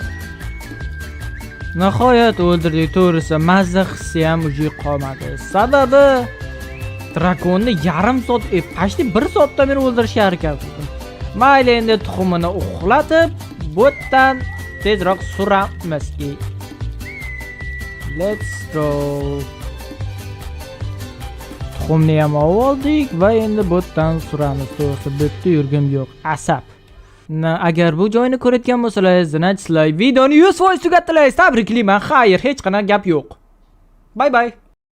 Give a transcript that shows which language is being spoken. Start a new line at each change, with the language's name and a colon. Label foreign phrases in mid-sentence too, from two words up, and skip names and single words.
Uzbek: Nihoyat o'ldirdik, to'g'risi mazza hissi ham uji qolmadi. Sababi drakonni yarim soat, pashti 1 soatdan beri o'ldirishga harakat qildim. Mayli endi tuxumini uxlatib, bu yerdan tezroq suramiz.
English: Let's go.
Uzbek: Tuxumni ham oldik va endi bu yerdan suramiz. To'g'risi bu yerda yurgim yo'q. Asab. Agar bu joyni ko'rayotgan bo'lsangiz, videoni 100% tugatdilar. Tabriklayman. Xayr, hech qanaqa gap yo'q.
English: Bye bye.